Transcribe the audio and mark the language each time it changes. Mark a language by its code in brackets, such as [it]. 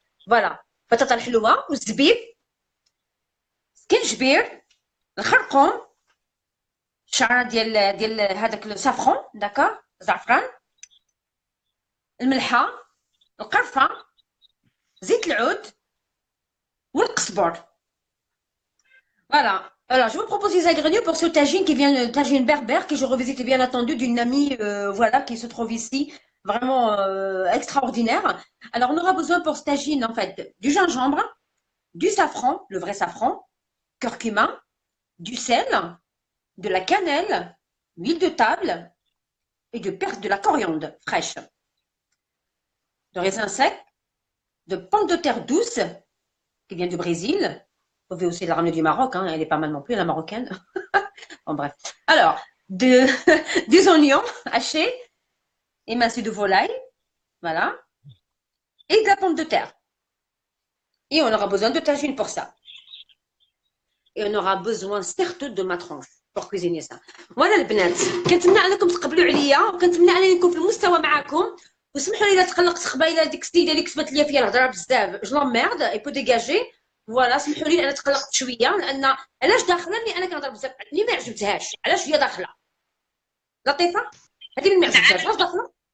[ar] فوالا بطاطا الحلوه والزبيب، سكنجبير، الخرقوم، شعره ديال هذاك السافرون داكا زعفران، الملحه، القرفه، زيت العود والقزبر. [fr] Voilà. Alors, je vous propose les ingrédients pour ce tagine qui vient, tagine berbère, que je revisite bien entendu d'une amie, voilà, qui se trouve ici, vraiment extraordinaire. Alors, on aura besoin pour ce tagine, en fait, du gingembre, du safran, le vrai safran, curcuma, du sel, de la cannelle, huile de table et de la coriandre fraîche, de raisins secs, de pommes de terre douce qui vient du Brésil. Vous pouvez aussi la ramener du Maroc, hein, elle est pas mal non plus, la marocaine. Bon, bref. Alors, des oignons hachés, émincés de volaille, voilà, et de la pomme de terre. Et on aura besoin de tagine pour ça. Et on aura besoin certes de ma tranche pour cuisiner ça. [ar] Voilà البنات، كنتمنى انكم تقبلوا عليا وكنتمنى انني نكون في المستوى معكم. وسمحوا لي الا تقلقت قبيله ديك السيده اللي كتبت لي فيها الهضره بزاف [fr] جو لاميرد اي بو ديجاجي. [ar] فوالا سمحوا لي انا تقلقت شويه لان علاش داخله اني انا كنهضر بزاف اللي ما عجبتهاش. علاش هي داخله لطيفه هذه اللي ما عجبتهاش علاش داخله.